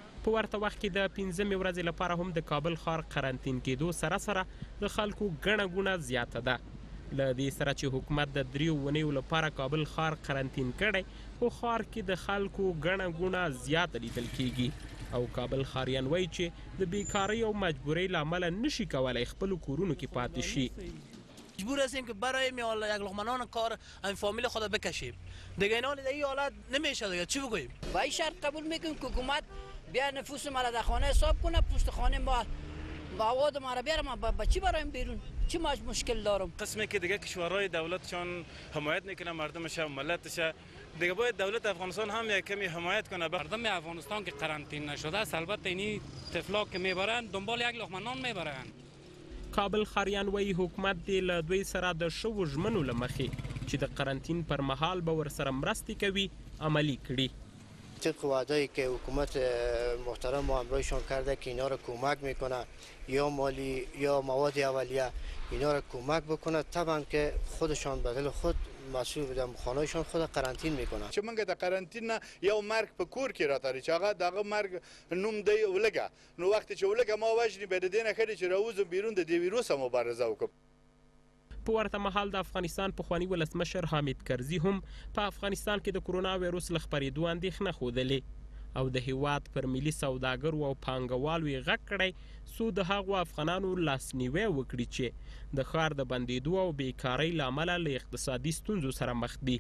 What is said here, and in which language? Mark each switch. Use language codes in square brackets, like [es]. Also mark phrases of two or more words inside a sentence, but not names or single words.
[ps] په ورته وخت کې د 15مې ورځې لپاره هم د کابل ښار قرنطین کېدو سره د خلکو ګڼه ګوڼه زیاته ده. له دې سره چې حکومت د 3 اونیو لپاره کابل ښار قرنطین کړی، خو ښار کې د خلکو ګڼه ګوڼه زیاته لیدل کیږي او کابل ښاریان وایي چې د بیکارۍ او مجبورۍ له امله نشي کولی خپلو کورونو کې پاتې شي. [fa] مجبور هستیم که برایم یک لقمه نان کار این فامیل خود بکشیم دیگه. اینا در این حالت نمیشه دیگه، چی بگوییم؟ و این شرط قبول میکنیم که حکومت بیا نفوس ما را در خانه حساب کنه، پشت خانه ما مواد ما را بیاره، ما با چی برایم بیرون؟ چی مشکل دارم؟ قسمی که دیگه کشورهای دولتشان حمایت میکنه مردمش و ملتش، دیگه باید دولت افغانستان هم یک کمی حمایت کنه. مردم افغانستان که قرنطینه نشده است، البته اینی طفلا که میبرن دنبال یک لقمه نان میبرن. [ps] کابل ښاریان وایي حکومت دې له دوی سره د شوو ژمنو له مخې چې د قرنطین پر مهال به ورسره مرستې کوي عملی کړي. [fa] طبق وعده‌ای که حکومت محترم ما همراهشان کرده که اینا رو کمک میکنه، یا مالی یا مواد اولیه اینا رو کمک بکنه، طبعا که خودشان بدل خود مسئول بودن، خانه‌شان خود قرنطین میکنه. [ps] چې موږ د قرنطین نه یو مرګ په کور کې راته چې هغه دغه مرګ نوم دی ولګه، نو وخت چې ولګه ما وژني به د دې نه ښه چې راوځم بیرون د دې ویروس مبارزه وکړم. په ورته مهال د افغانستان پخواني ولسمشر حامد کرزي هم په افغانستان کې د کرونا ویروس له خپرېدو اندېښنه ښودلې او د هیواد پر ملي سوداګرو او پانګوالو یې غږ کړی څو د هغو افغانانو لاسنیوی وکړي چې د ښار د بندېدو او بیکارۍ له امله له اقتصادي ستونزو سره مخ دي.